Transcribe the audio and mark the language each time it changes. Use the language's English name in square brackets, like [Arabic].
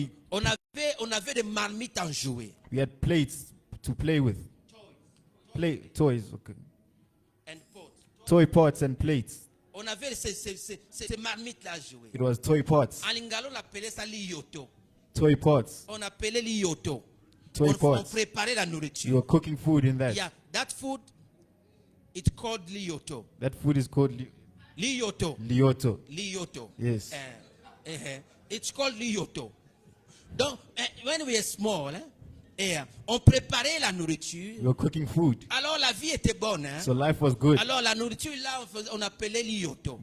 [French] On avait des marmites en jouets. [English] we had plates to play with. Toys, okay. And pots. Toy pots and plates. [French] On avait ces marmites là à jouer. [English] It was toy pots. [French] En lingala, on appelait ça l'ioto. [English] Toy pots. [French] On appelait l'ioto. [English] Toy [French] On [English] pots. [French] préparait la [English] You [French] nourriture. [English] were cooking food in that. Yeah, that food, it's called l'ioto. That food is called L'ioto. lioto. L'ioto. Yes. It's called l'ioto. Donc, when we were small, [French] on préparait la nourriture. [English] You were cooking food. [French] Alors la vie était bonne. [English] So life was good. [French] Alors la nourriture là, on appelait l'ioto.